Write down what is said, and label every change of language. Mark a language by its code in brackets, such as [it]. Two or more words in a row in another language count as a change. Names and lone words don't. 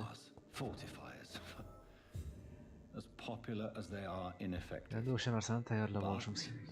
[en] Fortifiers. As popular as they are ineffective. [uz] Endi o'sha narsani tayyorlab olishimiz kerak.